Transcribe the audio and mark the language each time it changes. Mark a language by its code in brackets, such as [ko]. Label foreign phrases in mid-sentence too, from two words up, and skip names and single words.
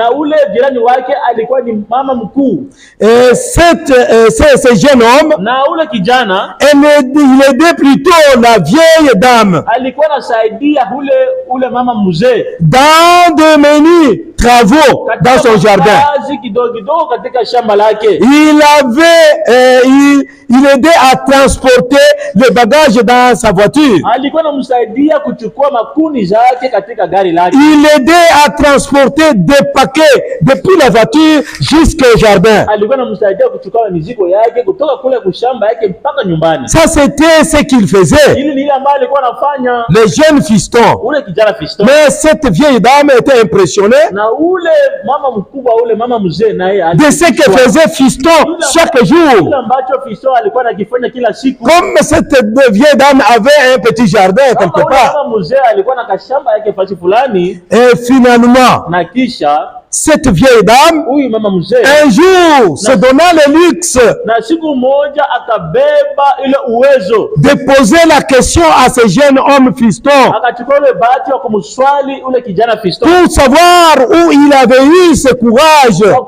[fr] Et ce jeune homme, il aidait plutôt la vieille dame dans de menus travaux dans son jardin. Il aidait à transporter les bagages dans sa voiture. [sw] alichukua makuni zake katika gari lake. [fr] Il aidait à transporter des paquets depuis la voiture jusqu'au jardin. [sw] Alikuwa anamsaidia kuchukua mizigo yake kutoka kule kushamba yake mpaka nyumbani. [fr] Ça c'était ce qu'il faisait. [sw] Hili ni ile ambayo alikuwa anafanya. [fr] Le jeune fiston. [sw] Ule kijana fiston. [fr] Mais cette vieille dame était impressionnée. [sw] Na ule mama mkubwa, ule mama mzee naye [fr] de ce que faisait fiston chaque jour. [sw] Kile ambacho fiston alikuwa anakifanya kila siku. [fr] Comme cette vieille dame avait un petit jardin quelque part. [sw] Mama mzee alikuwa na kashamba yake fasi fulani. [fr] Et finalement, [sw] na kisha [fr] cette vieille dame, un jour, se donna le luxe de poser la question à ce jeune homme fiston pour savoir où il avait eu ce courage.